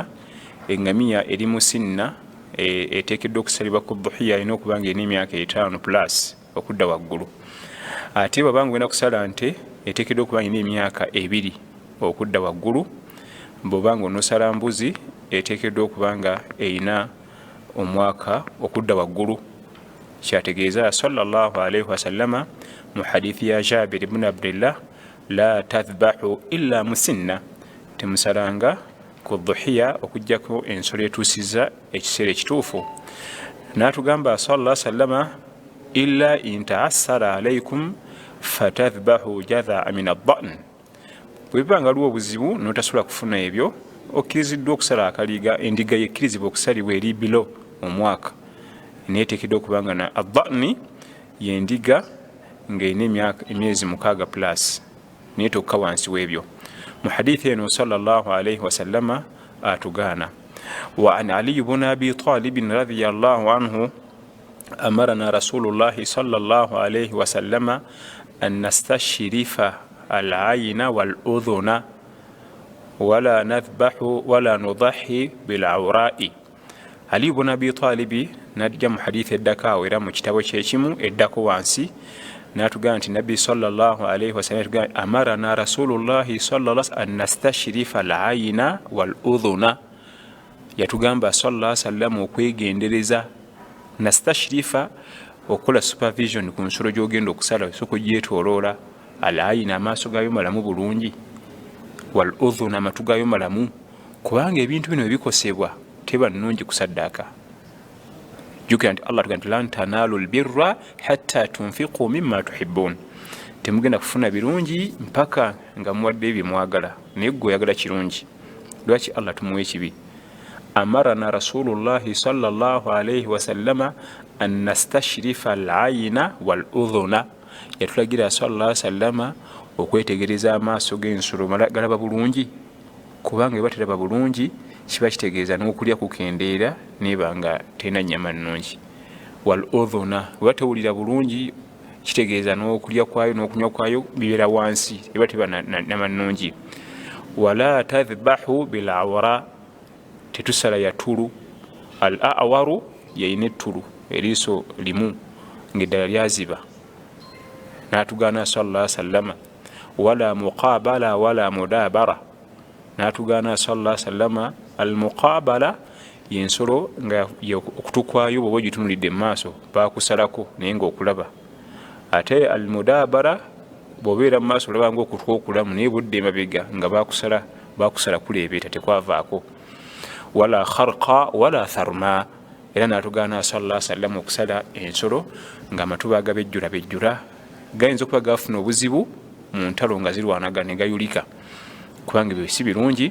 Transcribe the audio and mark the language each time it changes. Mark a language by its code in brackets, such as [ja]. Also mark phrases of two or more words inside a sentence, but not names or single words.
[lg] Engamiya eri musinna eteekeddwa okusalibwa ku dhuhiya erina okuba nga erina emyaka 5+ okudda waggulu. Ate bw'aba nga olina kusala nte eteekeddwa okuba nga erina emyaka 2 okudda waggulu. Bw'oba nga onosala mbuzi eteekeddwa okuba nga erina omwaka okudda waggulu. Kyategeeza [ar] صلى الله عليه وسلم [lg] mu hadithi ya Jabir ibn Abdillah [ar] لا تذبحوا إلا مسنة, [lg] temusalanga ku dhuhiya okujjako ensolo etuusiza ekiseera ekituufu. N'atugamba [ar] صلى الله عليه وسلم إلا أن يعسر عليكم فتذبحوا جذعة من الضأن, [lg] bwe biba nga waliwo obuzibu n'otasobola kufuna ebyo, okkiriziddwa okusala akaliga. Endiga yekkirizibwa okusalibwa eri bilo omwaka, neeteekeddwa okuba nga na ad-da'n yendiga ng'erina emyezi 6+, naye tokka wansi w'ebyo. Mu hadithi eno [ar] صلى الله عليه وسلم [lg] atugaana. [ar] وعن علي بن أبي طالب رضي الله عنه أمرنا رسول الله صلى الله عليه وسلم أن نستشرف العين والأذن ولا نذبح ولا نضحي بالعوراء. [lg] Ali ibn Abi Talib najja mu hadithi eddako era mu kitabo kyekimu eddako wansi, n'atugamba nti Nabbi [ar] صلى الله عليه وسلم أمرنا رسول الله صلى الله عليه وسلم أن نستشرف العين والأذن, [lg] yatugamba [ar] صلى الله عليه وسلم [lg] okwegendereza. Nastashrifa okukola supervision ku nsolo gy'ogenda okusala, sokugyetoloola. Al-ayna amaaso gaayo malamu bulungi, wal-udhuna amatu gaayo malamu, kubanga ebintu bino ebikosebwa teba nnungi kusaddaaka. Jukira nti Allah tugamba [ar] لن تنالوا البر حتى تنفقوا مما تحبون, [lg] temugenda kufuna birungi mpaka nga muwadde ebyo mwagala, naye gwe oyagala kirungi. Lwaki Allah tumuwa ekibi? [ar] أمرنا رسول الله صلى الله عليه وسلم أن نستشرف العين والأذن, [lg] yatulagira [ar] صلى الله عليه وسلم [lg] okwetegereza amaaso g'ensolo galaba bulungi, kubanga bwe bateraba bulungi kiba kitegeeza n'okulya kukendeera neba nga tena nnyama nnungi. Wal-udhuna bwe batewulira bulungi kitegeeza n'okulya kwayo n'okunywa kwayo bibeera wansi, eba teba nnyama nnungi. [ar] ولا تذبحوا بالعوراء, [lg] tetusala yatulu. Al-awaru yayina ettulu, eriiso limu ng'eddala lyaziba. N'atugaana [ar] صلى الله عليه وسلم ولا مقابلة ولا مدابرة, [lg] n'atugaana [ar] صلى الله عليه وسلم [lg] al-muqabala yensolo nga okutukwayo bw'oba ogitunulidde mu maaso bakusalako naye ng'okulaba. Ate al-mudabara bw'obeera mu maaso olaba ng'okutwa okulamu naye budde emabega nga bakusala kuleebeeta tekwavaako. [ar] ولا خرقاء ولا ثرماء, [lg] era n'atugaana [ar] صلى الله عليه وسلم [lg] okusala ensolo ng'amatu bagabejjula gayinza okuba gafuna obuzibu mu ntalo nga zirwanaga ne gayulika, kubanga ebyo si birungi.